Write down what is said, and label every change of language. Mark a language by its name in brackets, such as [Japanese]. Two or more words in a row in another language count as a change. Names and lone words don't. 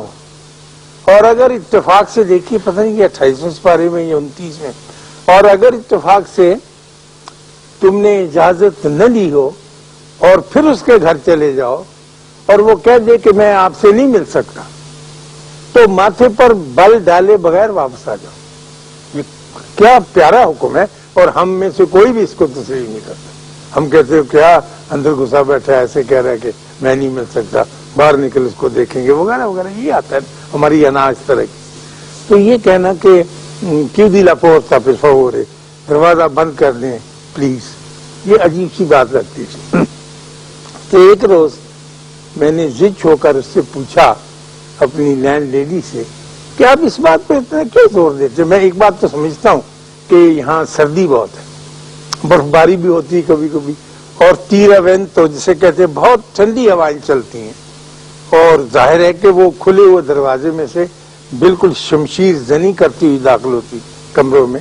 [Urdu] اور اگر اتفاق سے دیکھیے، پتہ نہیں کہ 28ویں پارے میں یا 29 میں، اور اگر اتفاق سے تم نے اجازت نہ لی ہو اور پھر اس کے گھر چلے جاؤ اور وہ کہہ دے کہ میں آپ سے نہیں مل سکتا، تو ماتھے پر بل ڈالے بغیر واپس آ جاؤ۔ یہ کیا پیارا حکم ہے، اور ہم میں سے کوئی بھی اس کو تسلیم نہیں کرتا۔ ہم کہتے ہیں کیا اندر گھسا بیٹھا ہے، ایسے کہہ رہا ہے کہ میں نہیں مل سکتا، باہر نکل اس کو دیکھیں گے وغیرہ وغیرہ، یہ آتا ہے ہماری انا اس طرح کی۔ تو یہ کہنا کہ [Italian] chiudi la porta per favore، [Urdu] دروازہ بند کر دیں پلیز، یہ عجیب سی بات لگتی تھی۔ تو ایک روز میں نے ضد ہو کر اس سے پوچھا، اپنی لینڈ لیڈی سے، کہ آپ اس بات پہ اتنا کیوں زور دیتے؟ میں ایک بات تو سمجھتا ہوں کہ یہاں سردی بہت ہے، برف باری بھی ہوتی ہے کبھی کبھی، اور [Italian] tira vento [Urdu] جسے کہتے ہیں، بہت ٹھنڈی ہوائیں چلتی ہیں، اور ظاہر ہے کہ وہ کھلے ہوئے دروازے میں سے بالکل شمشیر زنی کرتی ہوئی داخل ہوتی کمروں میں۔